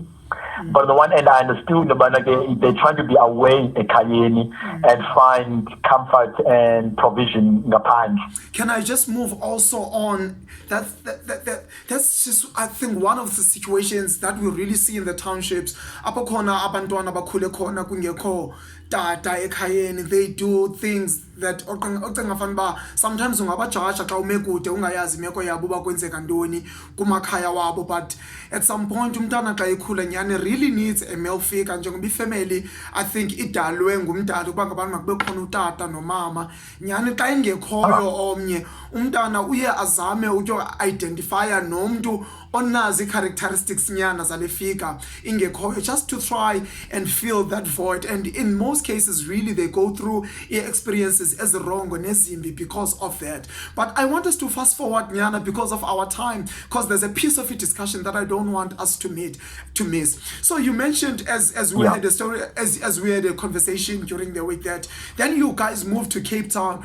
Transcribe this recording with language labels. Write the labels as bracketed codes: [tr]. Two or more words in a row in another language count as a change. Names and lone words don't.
[en] But on the one hand, I understood they're trying to be away at Kayeni and find comfort and provision in the pants. Can I just move also on? That's just, I think, one of the situations that we really see in the townships. [xh] Apho khona abantwana bakhule khona kungekho tata ekhayeni, [en] they do things that sometimes [xh] ungabajaja xa ume kude ungayazi imeko yabo bakwenzeka ntoni kumakhaya wabo, [en] but at some point [xh] umntana xa ekhula nyani [en] really needs a male figure. [xh] Njengoba ifamily, [en] I think, [xh] idalwe ngumdala ukuba ngabantu makube khona utata nomama. Nyani xa ingekhoyo omnye, umntana uye azame identifya nomntu onazi characteristics nyana zale figure ingekhoyo, [en] just to try and fill that void. And in most cases, really, they go through experiences as wrong or nezimbi because of that. But I want us to fast forward, Nyana, because of our time, because there's a piece of a discussion that I don't want us to miss. So you mentioned as we had a story, as we had a conversation during the week, that then you guys moved to Cape Town.